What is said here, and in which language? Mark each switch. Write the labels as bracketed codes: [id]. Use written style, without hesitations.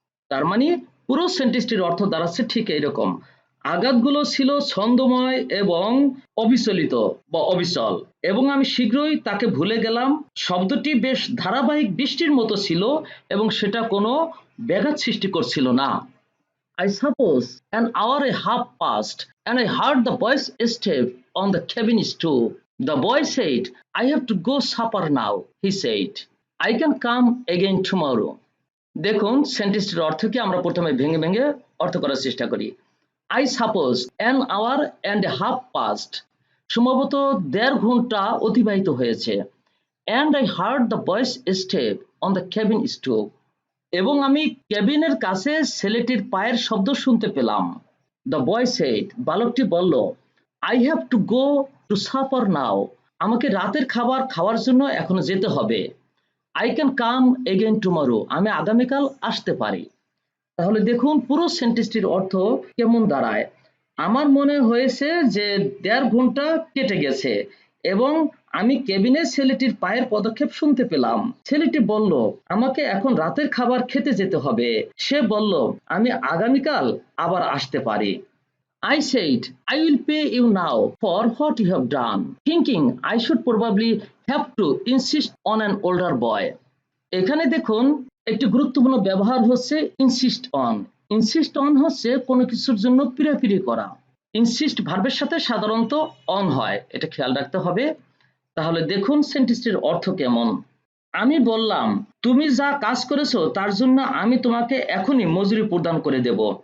[bn] তার মানে পুরো সেন্টেন্সটির অর্থ দাঁড়াচ্ছে ঠিক এইরকম: আঘাতগুলো ছিল ছন্দময় এবং অবিচলিত বা অবিচল, এবং আমি শীঘ্রই তাকে ভুলে গেলাম। শব্দটি বেশ ধারাবাহিক বৃষ্টির মতো ছিল এবং সেটা কোনো ব্যাঘাত সৃষ্টি করছিল না। [en] I suppose an hour and a half passed, and I heard the boy's step on the cabin stool. The boy said, I have to go supper now, he said. I can come again tomorrow. [bn] দেখুন সেন্টেন্সটির অর্থকে আমরা প্রথমে ভেঙে ভেঙে অর্থ করার চেষ্টা করি। [en] I suppose an hour and a half past, [bn] সম্ভবত 1.5 ঘন্টা অতিবাহিত হয়েছে। [en] and I heard the boys step on the cabin stove, [bn] এবং আমি ক্যাবিনের কাছে ছেলেটির পায়ের শব্দ শুনতে পেলাম। [en] the boy said, [bn] বালকটি বলল, [en] I have to go to supper now, [bn] আমাকে রাতের খাবার খাওয়ার জন্য এখনো যেতে হবে। [en] I can come again tomorrow, [bn] আমি আগামীকাল আসতে পারি। তাহলে দেখুন পুরো সেন্টেন্সটির অর্থ কেমন দাঁড়ায়। আমার মনে হয়েছে যে 1.5 ঘন্টা কেটে গেছে এবং আমি কেবিনে ছেলেটির পায়ের পদক্ষেপ শুনতে পেলাম। ছেলেটি বলল, আমাকে এখন রাতের খাবার খেতে যেতে হবে। সে বলল, আমি আগামীকাল আবার আসতে পারি। [en] I said, I will pay you now for what you have done, thinking I should probably have to insist on an older boy. [bn] এখানে দেখুন একটি গুরুত্বপূর্ণ ব্যবহার হচ্ছে ইনসিস্ট অন। ইনসিস্ট অন হচ্ছে কোনো কিছুর জন্য পিড়াপিড়ি করা। ইনসিস্ট ভার্বের সাথে সাধারণত অন হয়, এটা খেয়াল রাখতে হবে। তাহলে দেখুন সেন্টেন্সটির অর্থ কেমন। আমি বললাম, তুমি যা কাজ করেছো তার জন্য আমি তোমাকে এখনই মজুরি প্রদান করে দেব।